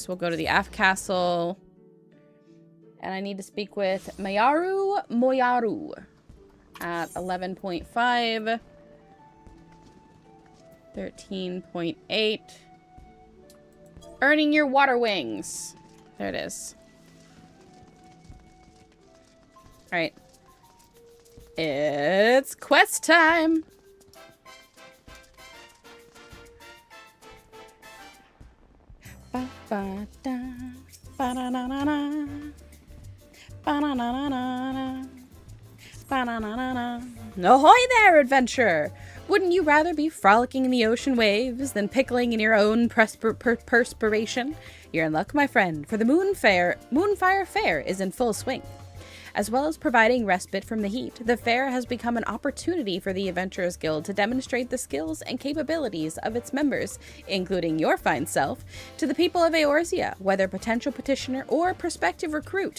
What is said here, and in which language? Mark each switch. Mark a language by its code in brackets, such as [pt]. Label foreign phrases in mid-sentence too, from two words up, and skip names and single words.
[en] We'll go to the aft castle. And I need to speak with Mayaru Moyaru at 11.5. 13.8. Earning your water wings. There it is. Alright. It's quest time. Ba ba da ba da na na na ba na na na na ba na na na na. Ahoy there, adventurer! Wouldn't you rather be frolicking in the ocean waves than pickling in your own perspiration? You're in luck, my friend, for the Moonfire Fair is in full swing. As well as providing respite from the heat, the fair has become an opportunity for the Adventurers Guild to demonstrate the skills and capabilities of its members, including your fine self, to the people of Eorzea, whether potential petitioner or prospective recruit.